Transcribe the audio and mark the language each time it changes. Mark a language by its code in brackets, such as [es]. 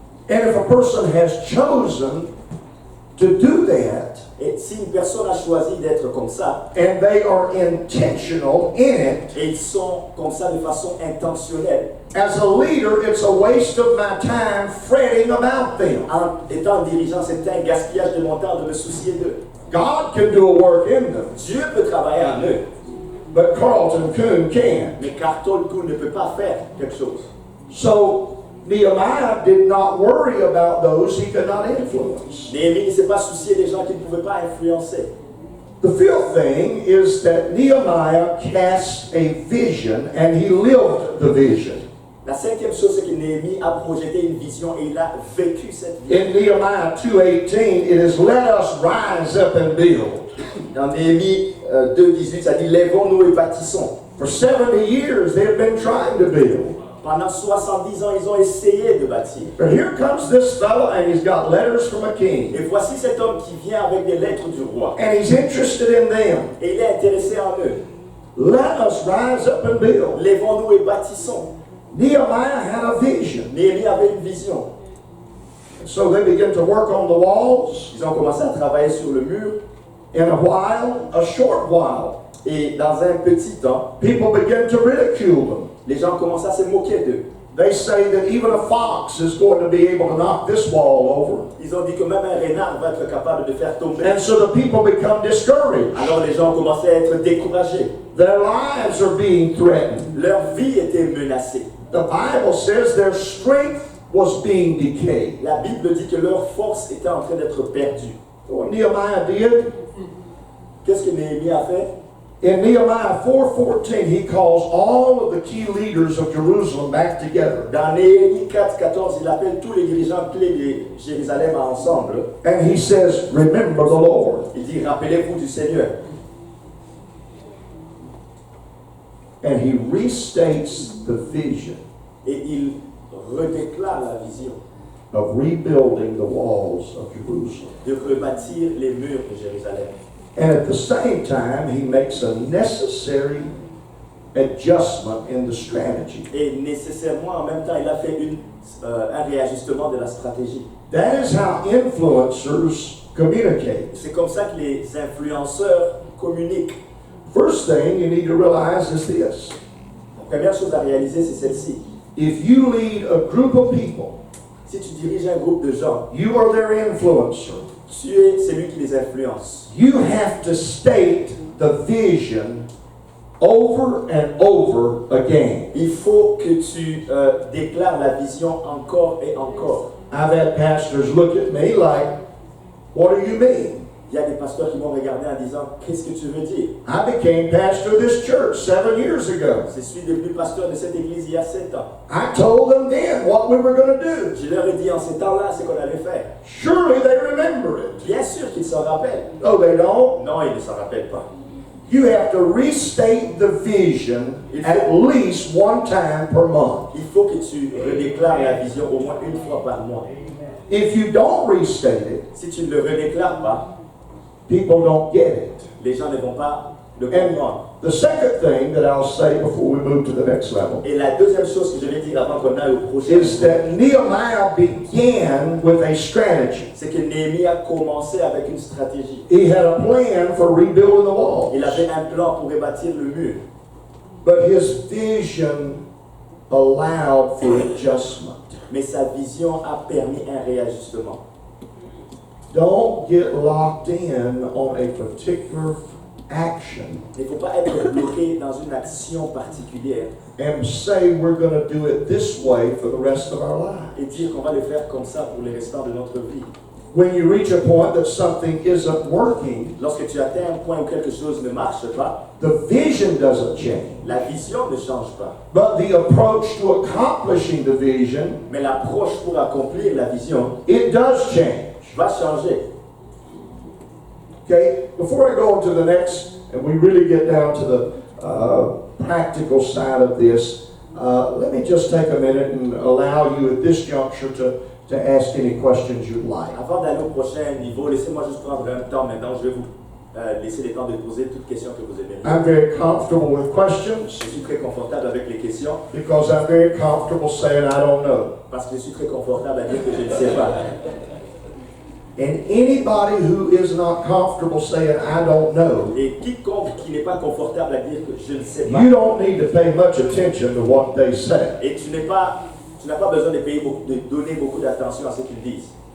[en] And if a person has chosen to do that, [fr] Et si une personne a choisi d'être comme ça, [en] and they are intentional in it, [fr] et ils sont comme ça de façon intentionnelle, [en] as a leader, it's a waste of my time fretting about them. [fr] en étant dirigeant, c'est un gaspillage de mon temps de me soucier d'eux. [en] God can do a work in them, [fr] Dieu peut travailler en eux, [en] but Carlton Coon can't. [fr] mais Carlton ne peut pas faire quelque chose. [en] So Nehemiah did not worry about those he could not influence. [fr] Néhémie ne s'est pas soucié des gens qu'il ne pouvait pas influencer. [en] The fifth thing is that Nehemiah cast a vision and he lived the vision. [fr] La cinquième chose, c'est que Néhémie a projeté une vision et il a vécu cette vision. [en] In Nehemiah 2:18, it is let us rise up and build. [fr] Dans Néhémie 2:18, ça dit lèvons-nous et bâtissons. [en] For 70 years, they have been trying to build. [fr] Pendant 70 ans, ils ont essayé de bâtir. [en] But here comes this fellow, and he's got letters from a king. [fr] Et voici cet homme qui vient avec des lettres du roi. [en] And he's interested in them. [fr] Et il est intéressé en eux. [en] Let us rise up and build. [fr] Lèvons-nous et bâtissons. [en] Nehemiah had a vision. [fr] Néhémie avait une vision. [en] So they began to work on the walls. [fr] Ils ont commencé à travailler sur le mur. [en] In a while, a short while, [fr] Et dans un petit temps, [en] people began to ridicule them. [fr] les gens commencent à se moquer d'eux. [en] They say that even a fox is going to be able to knock this wall over. [fr] Ils ont dit que même un renard va être capable de faire tomber. [en] And so the people become discouraged. [fr] Alors les gens ont commencé à être découragés. [en] Their lives are being threatened. [fr] Leur vie était menacée. [en] The Bible says their strength was being decayed. [fr] La Bible dit que leur force était en train d'être perdue. [en] What Nehemiah did, [fr] Qu'est-ce que Néhémie a fait? [en] in Nehemiah 4:14, he calls all of the key leaders of Jerusalem back together. [fr] Dans Néhémie 4:14, il appelle tous les dirigeants clés de Jérusalem ensemble. [en] And he says, remember the Lord. [fr] Il dit, rappelez-vous du Seigneur. [en] and he restates the vision [fr] et il redéclare la vision [en] of rebuilding the walls of Jerusalem. [fr] de rebâtir les murs de Jérusalem. [en] And at the same time, he makes a necessary adjustment in the strategy. [fr] Et nécessairement, en même temps, il a fait un réajustement de la stratégie. [en] That is how influencers communicate. [fr] C'est comme ça que les influenceurs communiquent. [en] First thing you need to realize is this. [fr] La première chose à réaliser, c'est celle-ci. [en] If you lead a group of people, [fr] Si tu diriges un groupe de gens, [en] you are their influencer. [fr] tu es celui qui les influence. [en] You have to state the vision over and over again. [fr] Il faut que tu déclares la vision encore et encore. [en] I've had pastors look at me like, what do you mean? [fr] Il y a des pasteurs qui m'ont regardé en disant, qu'est-ce que tu veux dire? [en] I became pastor of this church 7 years ago. [fr] Je suis devenu pasteur de cette église il y a 7 ans. [en] I told them then what we were going to do. [fr] Je leur ai dit en ces temps-là ce qu'on allait faire. [en] Surely they remember it. [fr] Bien sûr qu'ils s'en rappellent. [en] No, they don't. [fr] Non, ils ne s'en rappellent pas. [en] You have to restate the vision at least one time per month. [fr] Il faut que tu redéclares la vision au moins une fois par mois. [en] If you don't restate it, [fr] Si tu ne le redéclares pas, [en] people don't get it. [fr] les gens ne vont pas le [en] And [fr] comprendre. [en] the second thing that I'll say before we move to the next level [fr] Et la deuxième chose que je vais dire avant qu'on aille au prochain [en] is that Nehemiah began with a strategy. [fr] c'est que Néhémie a commencé avec une stratégie. [en] He had a plan for rebuilding the wall, [fr] Il avait un plan pour rebâtir le mur. [en] but his vision allowed for adjustment. [fr] Mais sa vision a permis un réajustement. [en] Don't get locked in on a particular action [fr] Il ne faut pas être bloqué dans une action particulière [en] and say we're going to do it this way for the rest of our [fr] et [en] lives. [fr] dire qu'on va le faire comme ça pour le restant de notre vie. [en] When you reach a point that something isn't working, [fr] Lorsque tu atteins un point où quelque chose ne marche pas, [en] the vision doesn't change, [fr] la vision ne change pas. [en] but the approach to accomplishing the vision, [fr] Mais l'approche pour accomplir la vision [en] it does change. [fr] va changer. [en] Okay, before I go on to the next, and we really get down to the practical side of this, let me just take a minute and allow you at this juncture to ask any questions you'd like. [fr] Avant d'aller au prochain niveau, laissez-moi juste prendre un temps maintenant. Je vais vous laisser le temps de poser toutes questions que vous aimeriez. [en] I'm very comfortable with questions [fr] Je suis très confortable avec les questions [en] because I'm very comfortable saying I don't know. [fr] parce que je suis très confortable à dire que je ne sais pas. [en] And anybody who is not comfortable saying I don't know, [fr] Et quiconque qui n'est pas confortable à dire que je ne sais pas, [en] you don't need to pay much attention to what they say. [fr] et tu n'as pas besoin de donner beaucoup d'attention à ce qu'ils disent.